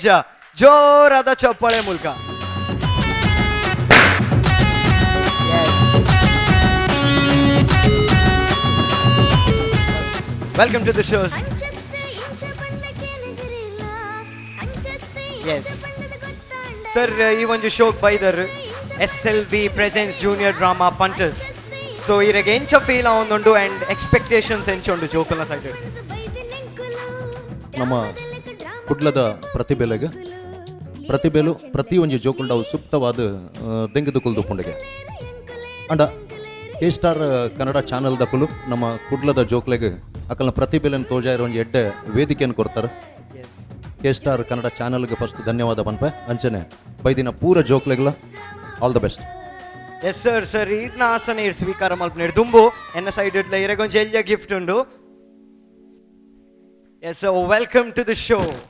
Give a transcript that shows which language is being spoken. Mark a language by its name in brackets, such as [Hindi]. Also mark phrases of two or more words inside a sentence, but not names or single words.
[Kannada] ಜೋರಾದ ಚಪ್ಪಾಳೆ ಮೂಲಕ [English] welcome to the shows. yes sir, [Tulu] ಈ ಒಂದು ಶೋಕ್ ಬೈದರ್ [English] SLV presents junior drama punters. [Tulu] ಸೊ ಇರಗೆ ಎಂಚ ಫೀಲ್ ಆವೊಂದುಂಡು [English] and expectations [Tulu] ಎಂಚುಂಡು ಜೋಕುಲ್ನ ಸೈಡ್? ನಮ್ಮ ಕುಡ್ಲದ ಪ್ರತಿಭೆಲು ಪ್ರತಿ ಒಂಜಿ ಜೋಕುಲ್ಡ ಅವು ಸೂಕ್ತವಾದ ದೆಂಗಿದು ಕುಲ್ದುಪುಂಡೆಗೆ ಅಂಡ ಕೆ ಸ್ಟಾರ್ ಕನ್ನಡ ಚಾನಲ್ ದಕ್ಕಲು ನಮ್ಮ ಕುಡ್ಲದ ಜೋಕ್ಲೆಗೆ ಅಕಲ್ನ ಪ್ರತಿಭೆಲನ್ನು ತೋಜಾಯಿರೋ ಒಂಜಿ ಎಡ್ಡೆ ವೇದಿಕೆಯನ್ನು ಕೊಡ್ತಾರೆ. ಕೆ ಸ್ಟಾರ್ ಕನ್ನಡ ಚಾನಲ್ಗೆ ಫಸ್ಟ್ ಧನ್ಯವಾದ ಪನ್ಪೆ. ಅಂಚನೆ ಬೈದಿನ ಪೂರ ಜೋಕ್ಲೆಗ್ಲ [English] all the best. yes sir. [Tulu] ಸರ್ ಇದನ್ನ ಆಸನ ಸ್ವೀಕಾರ ಮಲ್ಪನೇರು ದುಂಬು ಎನ್ನ ಸೈಡ್ ಇಡ್ಲ ಇರಗೊಂದು ಎಲ್ಯ ಗಿಫ್ಟ್ ಉಂಡು. [English] yes welcome to the show.